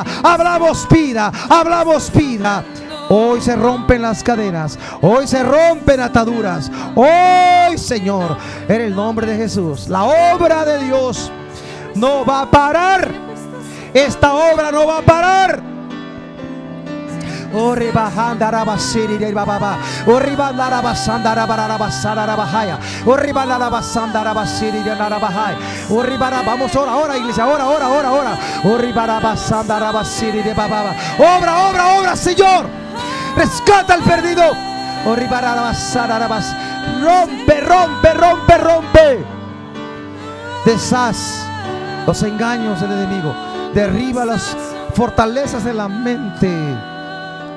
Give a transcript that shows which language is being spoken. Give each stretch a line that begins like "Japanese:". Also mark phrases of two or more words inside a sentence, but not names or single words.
Spanish: Hablamos vida. Hablamos vida. Hoy se rompen las cadenas. Hoy se rompen ataduras. Hoy, Señor, en el nombre de Jesús, la obra de Dios no va a parar. Esta obra no va a parar. Ori bahandara basiri de bababa. Ori bandara basandara barara basara bahaya. Ori bandara basandara basiri de narabahai. Ori bara, vamos ahora, iglesia, ahora. Ori bara basandara basiri de bababa. Obra, Señor. Rescata al perdido. Ori bara basara bas. Rompe. Deshaz los engaños del enemigo. Derriba las fortalezas de la mente.